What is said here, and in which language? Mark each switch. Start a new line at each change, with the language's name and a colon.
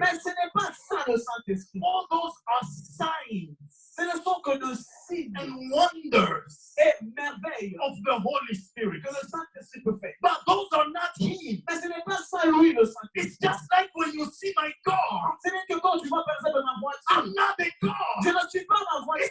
French: Mais ce n'est pas ça le Saint-Esprit.
English: All those are signs
French: Ce ne sont que de signes
English: and wonders
French: et merveilles
English: of the Holy Spirit.
French: que le Saint-Esprit peut faire.
English: But those are not Him.
French: Mais ce n'est pas ça lui le Saint-Esprit.
English: It's just like when you see my car.
French: Ce n'est que quand tu vois par exemple ma voiture.
English: I'm not the car.
French: Je ne suis pas ma voiture.